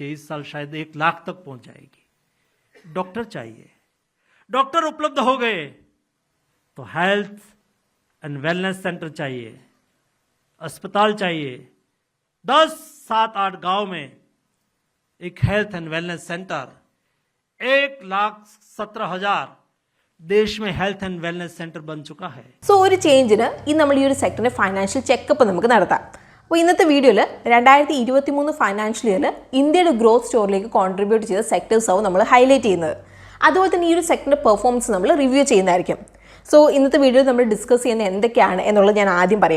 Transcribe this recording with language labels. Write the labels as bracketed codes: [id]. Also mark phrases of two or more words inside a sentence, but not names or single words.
[hi] इस साल शायद 1 लाख तक पहुंच जाएगी. डॉक्टर चाहिए, डॉक्टर उपलब्ध हो गए तो [en] health and wellness centre [hi] चाहिए, अस्पताल चाहिए. 10, 7, 8 गांव में एक [en] health and wellness centre, [hi] 1,17,000 देश में [en] health and wellness centre [hi] बन चुका है. [ml] സോ ഒരു ചേഞ്ചിന് ഇന്ന് നമ്മൾ ഈ ഒരു സെക്ടറിന്റെ [en] financial checkup [ml] നമുക്ക് നടത്താം. അപ്പോൾ ഇന്നത്തെ വീഡിയോയിൽ 2023 ഫൈനാൻഷ്യൽ ഇയറിൽ ഇന്ത്യയുടെ [en] growth story [ml] കോൺട്രിബ്യൂട്ട് ചെയ്ത സെക്ടേഴ്സ് ആവും നമ്മൾ ഹൈലൈറ്റ് ചെയ്യുന്നത്. അതുപോലെ തന്നെ ഈ ഒരു സെക്ടറിന്റെ പെർഫോമൻസ് നമ്മൾ റിവ്യൂ ചെയ്യുന്നതായിരിക്കും. സോ ഇന്നത്തെ വീഡിയോയിൽ നമ്മൾ ഡിസ്കസ് ചെയ്യുന്ന എന്തൊക്കെയാണ് എന്നുള്ളത് ഞാൻ ആദ്യം പറയാം.